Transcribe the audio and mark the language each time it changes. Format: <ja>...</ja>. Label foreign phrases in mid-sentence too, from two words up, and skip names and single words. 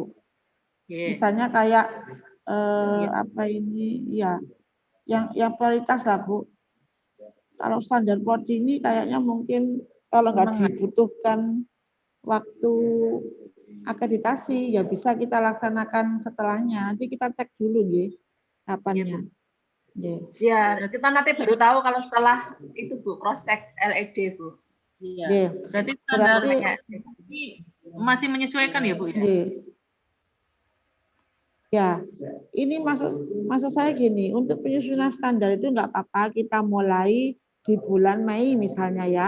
<id>Misalnya kayak yang prioritas lah Bu. Kalau standar prodi ini kayaknya mungkin kalau nggak dibutuhkan waktu akreditasi, ya bisa kita laksanakan setelahnya. Nanti kita cek dulu nggih kapannya. Nggih. Ya, kita nanti baru tahu kalau setelah itu Bu,</id> <en>cross check</en> <id>LED Bu. Iya. Nggih. Berarti Berarti ini masih menyesuaikan ya Bu ya? nggih. Ya, ini maksud saya gini, untuk penyusunan standar itu nggak apa-apa kita mulai di bulan Mei misalnya ya.</id>